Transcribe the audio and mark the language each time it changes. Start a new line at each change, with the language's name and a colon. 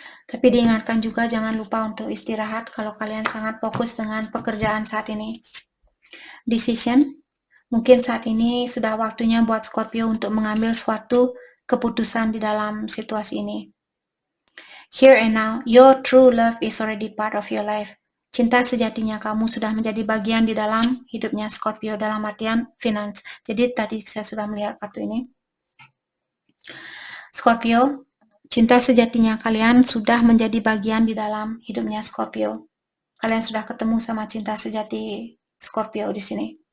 Indonesian: Tapi diingatkan juga jangan lupa untuk istirahat kalau kalian sangat fokus dengan pekerjaan saat ini. Decision, mungkin saat ini sudah waktunya buat Scorpio untuk mengambil suatu keputusan di dalam situasi ini.
English: Here and now, your true love is already part of your life.
Indonesian: Cinta sejatinya kamu sudah menjadi bagian di dalam hidupnya Scorpio dalam artian finance. Jadi tadi saya sudah melihat kartu ini. Scorpio, cinta sejatinya kalian sudah menjadi bagian di dalam hidupnya Scorpio. Kalian sudah ketemu sama cinta sejati Scorpio di sini.